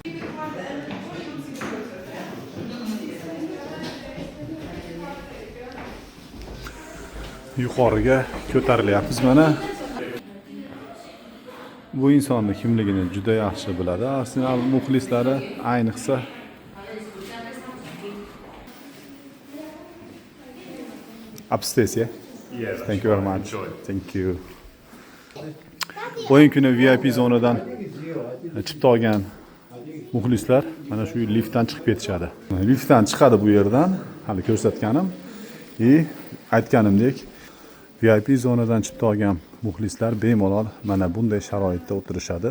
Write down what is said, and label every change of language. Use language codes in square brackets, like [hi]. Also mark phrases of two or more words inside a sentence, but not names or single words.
[uz] Yuqoriga ko'tarilyapmiz mana. Bu insonni kimligini juda yaxshi biladi. Arsenal muxlislari ayniqsa [en] upstairs, yeah? Yes. Thank you very much. Thank you. [uz] O'yin kuni VIP zonadan chipta olgan muxlislar mana shu liftdan chiqib ketishadi. Liftdan chiqadi bu yerdan, hali ko'rsatganim. Aytganimdek, VIP zonadan chipta olgan muxlislar bemalol mana bunday sharoitda o'tirishadi.